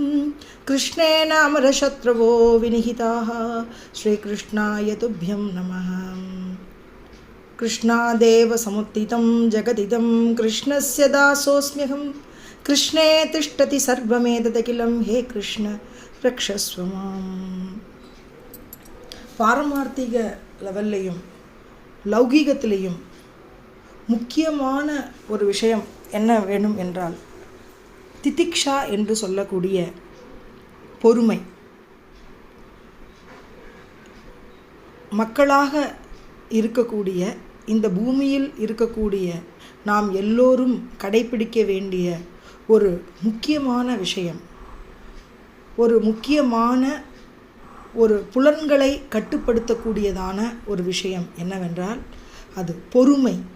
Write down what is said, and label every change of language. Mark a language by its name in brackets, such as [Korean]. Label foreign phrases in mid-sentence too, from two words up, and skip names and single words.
[Sanskrit] कृष्णेन अमरशत्रवो विनिहिताः। श्रीकृष्णाय तुभ्यं नमः। कृष्णादेव समुत्थितं जगदिदं कृष्णस्य दासोऽस्म्यहं। कृष्णे तिष्ठति सर्वमेतदखिलं। हे कृष्ण रक्षस्व माम्. [Tamil] பாரமார்த்திக லெவல்லையும் லௌகீகத்திலையும் முக்கியமான ஒரு விஷயம் என்ன வேணும் என்றால் திதிக்ஷா என்று சொல்லக்கூடிய பொறுமை. மக்களாக இருக்கக்கூடிய இந்த பூமியில் இருக்கக்கூடிய நாம் எல்லோரும் கடைபிடிக்க வேண்டிய ஒரு முக்கியமான விஷயம், ஒரு முக்கியமான ஒரு புலன்களை கட்டுப்படுத்தக்கூடியதான ஒரு விஷயம் என்னவென்றால் அது பொறுமை.